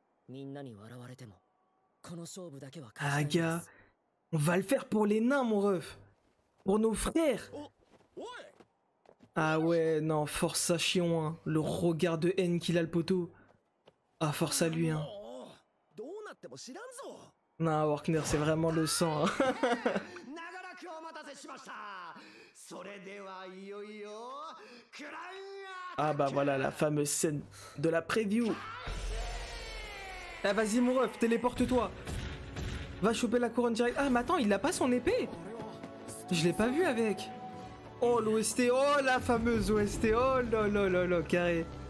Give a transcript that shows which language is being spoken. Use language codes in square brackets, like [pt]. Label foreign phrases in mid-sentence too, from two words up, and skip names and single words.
[fr] Ah, gars. On va le faire pour les nains, mon ref. Pour nos frères. Ah ouais, non, force à Chion, hein. Le regard de haine qu'il a le poteau. Ah, force à lui, hein. [ja] どうなっても知らんぞ [fr] Non, Workner, c'est vraiment le sang, hein. [ja] 長らくお待たせしましたそれではいよいよクラウンア [fr] Ah bah voilà, la fameuse scène de la preview. Ah vas-y mon ref, téléporte-toi. Va choper la couronne direct. Ah mais attends, il a pas son épée. Je l'ai pas vu avec. Oh l'OST, oh la fameuse OST, oh là là là là, carré.